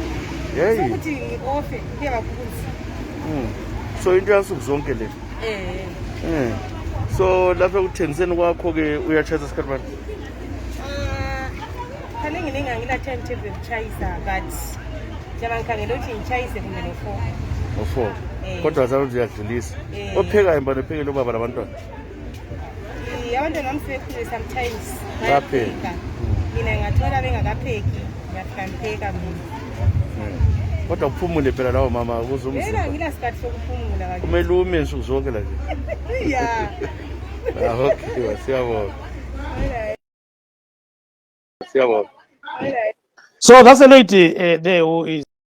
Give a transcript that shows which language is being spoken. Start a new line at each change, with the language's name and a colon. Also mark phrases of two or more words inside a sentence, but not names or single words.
North Ndebele: Sokuthi ngi-offer kuyabakhulisa. So into yansuku zonke le? So lapha ukuthengiseni kwakho ke uyachayisa isikhathi bani? Kaningi ngingangila timetable yokuchayisa but njengoba ngikhangela ukuthi ngichayise kumbe no-4. No-4. Kodwa zathi uyadlulisa. Ophekayo mbani ophekela ubaba labantwana? Abantwana bami sebekhulile sometimes bayapheka. Mina ngathola bengakapheki ngiyafika ngipheka mina. Kodwa kuphumule phela lawo mama ukuze umzimba. Yena ngila sikhathi sokuphumula kanje. Kumele ume nsuku zonke la nje. Yeah. Okay, siyabonga. Siyabonga.
English: So that's a lady there who is